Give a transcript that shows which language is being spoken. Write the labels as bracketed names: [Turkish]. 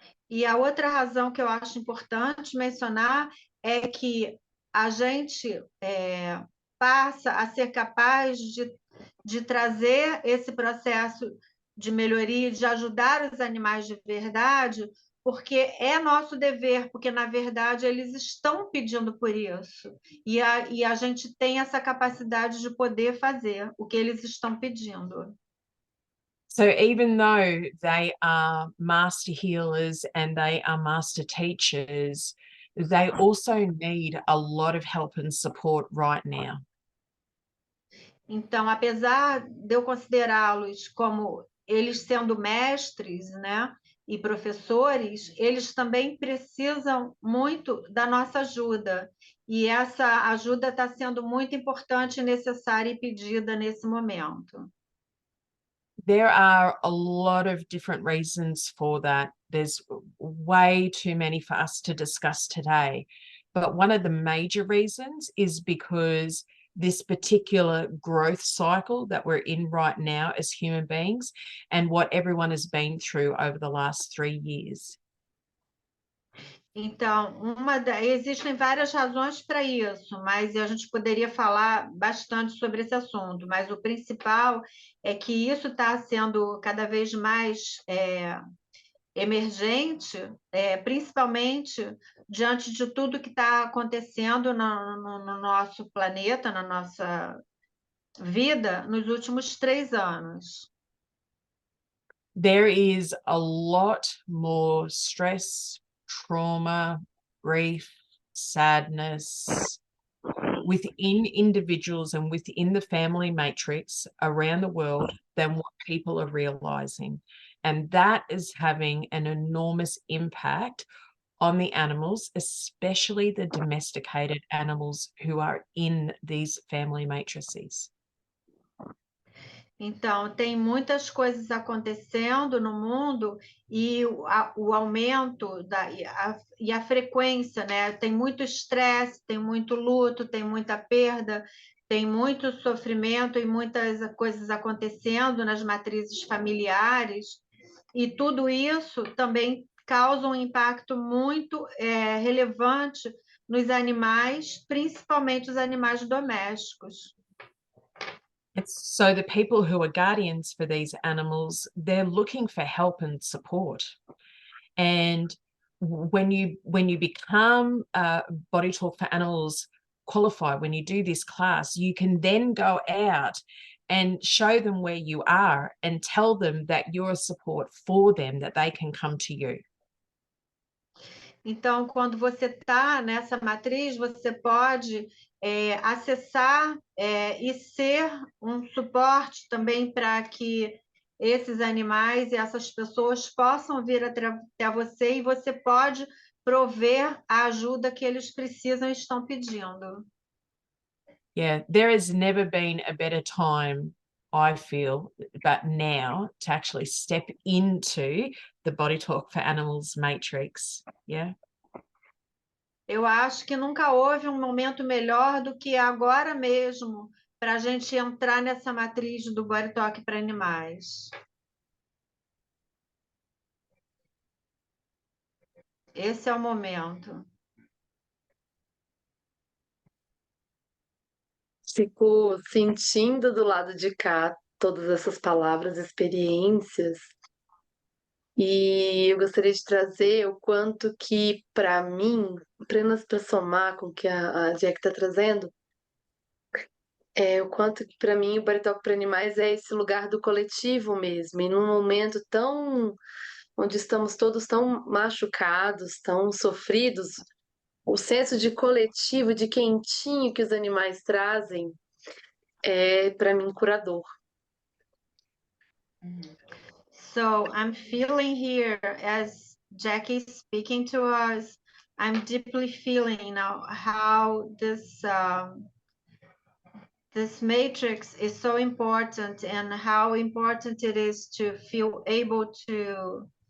[Portuguese] E a outra razão que eu acho importante mencionar é que a gente passa a ser capaz de trazer esse processo de melhoria, de ajudar os animais de verdade, porque é nosso dever, porque, na verdade, eles estão pedindo por isso. E a gente tem essa capacidade de poder fazer o que eles estão pedindo. [English] So even though they are master healers and they are master teachers, they also need a lot of help and support right now. [Portuguese] Então, apesar de eu considerá-los como eles sendo mestres, né, e professores, eles também precisam muito da nossa ajuda. E essa ajuda está sendo muito importante, necessária e pedida nesse momento. [English] There are a lot of different reasons for that. There's way too many for us to discuss today. But one of the major reasons is because this particular growth cycle that we're in right now as human beings and what everyone has been through over the last 3 years. [Portuguese] Então, existem várias razões para isso, mas a gente poderia falar bastante sobre esse assunto, mas o principal é que isso está sendo cada vez mais emergente, principalmente diante de tudo que está acontecendo no nosso planeta, na nossa vida, nos últimos 3 anos. [English] There is a lot more stress, trauma, grief, sadness within individuals and within the family matrix around the world than what people are realizing. And that is having an enormous impact on the animals, especially the domesticated animals who are in these family matrices. [Portuguese] Então, tem muitas coisas acontecendo no mundo e o aumento e a frequência, né? Tem muito estresse, tem muito luto, tem muita perda, tem muito sofrimento e muitas coisas acontecendo nas matrizes familiares, e tudo isso também causa um impacto muito relevante nos animais, principalmente os animais domésticos. [English] So the people who are guardians for these animals, they're looking for help and support. And when you become BodyTalk for Animals qualified, when you do this class, you can then go out and show them where you are and tell them that you're a support for them, that they can come to you. [Portuguese] Então, quando você está nessa matriz, você pode acessar e ser um suporte também para que esses animais e essas pessoas possam vir até você, e você pode prover a ajuda que eles precisam e estão pedindo. [English] Yeah, there has never been a better time, I feel, but now to actually step into the BodyTalk for Animals matrix. Yeah. [Portuguese] Eu acho que nunca houve um momento melhor do que agora mesmo para a gente entrar nessa matriz do BodyTalk para animais. Esse é o momento. Fico sentindo do lado de cá todas essas palavras, experiências, e eu gostaria de trazer o quanto que, para mim, apenas para somar com o que a Jacquie está trazendo, o quanto que, para mim, o BodyTalk para Animais é esse lugar do coletivo mesmo, e num momento tão onde estamos todos tão machucados, tão sofridos, o senso de coletivo, de quentinho que os animais trazem, é, para mim, curador. [English] So I'm feeling here, as Jacquie is speaking to us, I'm deeply feeling now how this matrix is so important, and how important it is to feel able to